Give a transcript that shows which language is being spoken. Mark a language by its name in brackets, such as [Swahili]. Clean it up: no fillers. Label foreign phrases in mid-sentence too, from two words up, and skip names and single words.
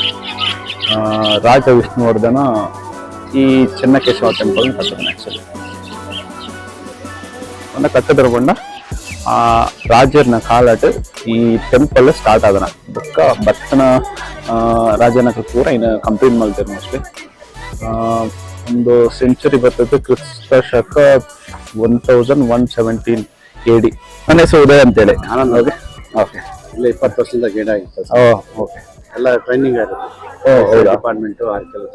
[Kannada] ರಾಜ ವಿಷ್ಣುವರ್ಧನ ಈ ಚೆನ್ನಕೇಶವ ಟೆಂಪಲ್ ಕಟ್ಟಿದಾನೆ. [Tulu] ಆಕ್ಚುಲಿ ಒಂದ ಕಟ್ಟಿದ್ರು ಕೊಂಡ ರಾಜರ್ನ ಕಾಲಟ್ ಈ ಟೆಂಪಲ್ ಸ್ಟಾರ್ಟ್ ಆದನ ಬೊಕ್ಕ ಬತ್ತನ ರಾಜನ [Kannada] ಪೂರ ಇನ್ನು ಕಂಪ್ಲೀಟ್ ಮಾಡ್ತಾರೆ. ಮೋಸ್ಟ್ಲಿ ಒಂದು ಸೆಂಚುರಿ ಬರ್ತದೆ ಕ್ರಿಸ್ತ ಶಕ 1117 AD. ನನ್ನ ಹೆಸರು ಉದಯ ಅಂತೇಳಿ. ಆನಂದ್. ಓಕೆ ಇಲ್ಲ 20 ವರ್ಷದಿಂದ ಗೈಡ್ ಆಗಿತ್ತು. ಓಕೆ ಎಲ್ಲ ಟ್ರೈನಿಂಗ್ ಆಗುತ್ತೆ. ಡಿಪಾರ್ಟ್ಮೆಂಟು ಆ ಕೆಲಸ.